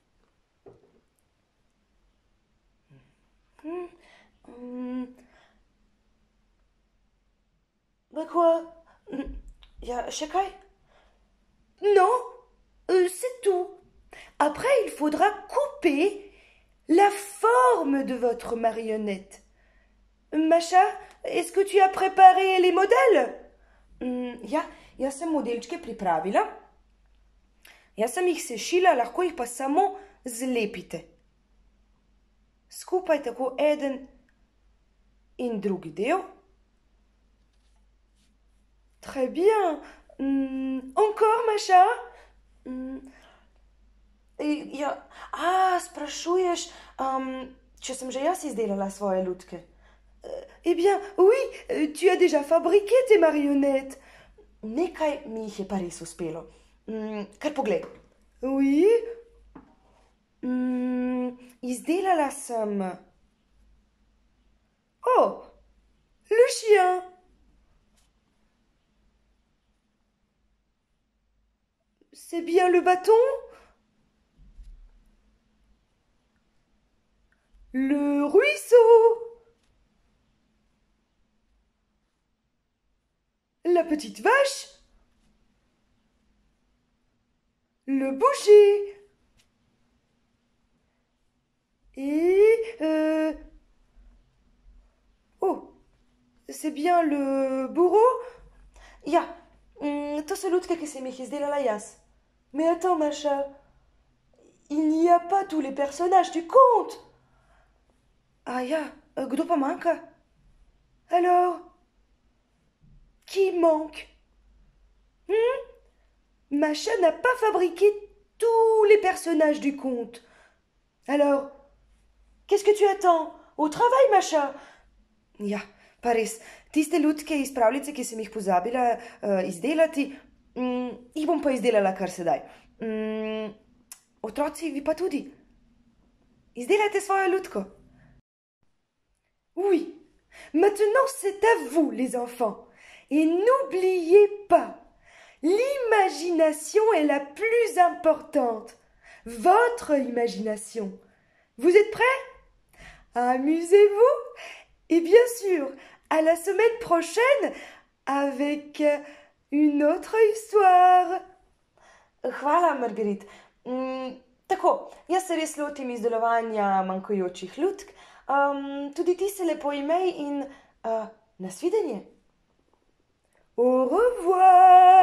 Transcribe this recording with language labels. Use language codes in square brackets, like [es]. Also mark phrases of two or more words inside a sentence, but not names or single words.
[fr] Bah quoi? [sl] Še kaj? [fr] Non, c'est tout. Après, il faudra couper la forme de votre marionnette. Macha, est-ce que tu as préparé les modèles? [sl] Ja, jaz sem modelčke pripravila. Jaz sem jih sešila, lahko jih pa samo zlepite. Skupaj tako eden in drugi del. [fr] Très bien. Encore, Macha? [sl] Sprašuješ, če sem že jaz izdelala svoje lutke. [fr] Eh bien, oui, tu as déjà fabriqué tes marionnettes. [sl] Nekaj mi jih je pa res uspelo. Kar poglej. [fr] Oui. [sl] Izdelala sem... [fr] Oh, le chien. C'est bien le bâton? Le ruisseau? La petite vache? Le boucher? Et... Oh, c'est bien le bourreau? [sl] Ja, to so lutke, ki sem jih izdelala jaz. [fr] Mais attends, Macha, il n'y a pas tous les personnages du conte. [sl] Kdo pa manjka? [fr] Alors, qui manque? Macha n'a pas fabriqué tous les personnages du conte. Alors, qu'est-ce que tu attends? Au travail, Macha? [sl] Ja, pa res, tiste lutke iz pravljice, ki sem jih pozabila izdelati, jih bom pa izdelala kar sedaj. Otroci, vi pa tudi. Izdelajte svojo lutko. [fr] Oui, maintenant c'est à vous les enfants. Et n'oubliez pas, l'imagination est la plus importante. Votre imagination. Vous êtes prêts? Amusez-vous et bien sûr, à la semaine prochaine avec une autre histoire. [sl] Hvala, Margarit. Tako, jaz se res lotim izdelovanja manjkajočih lutk. Tudi ti se lepo imej in nasvidenje. [fr] Au revoir.